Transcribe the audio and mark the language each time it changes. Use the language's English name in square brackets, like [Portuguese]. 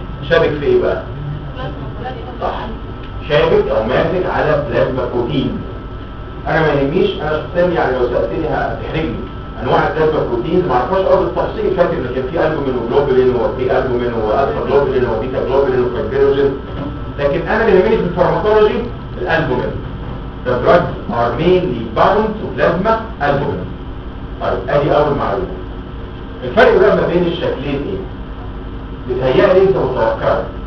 [Arabic] شابك في ايه بقى؟ صح، شابك او ماسك على بلازما بروتين. انا ما يهمنيش، انا شخصيا يعني لو سالتني هتحرجني انواع البلازما بروتين ما اعرفهاش قوي بالتفصيل. فاكر ان كان في البومين وجلوبلين وفي البومين والفا جلوبلين وبيتا جلوبلين وكالبيروجين، لكن انا اللي يهمني في الفارماكولوجي الالبومين. [English] The drugs are mainly bound to plasma albumin. [Arabic] طيب ادي اول معلومه. الفرق بقى ما بين الشكلين ايه؟ بيتهيألي انت متوقعه.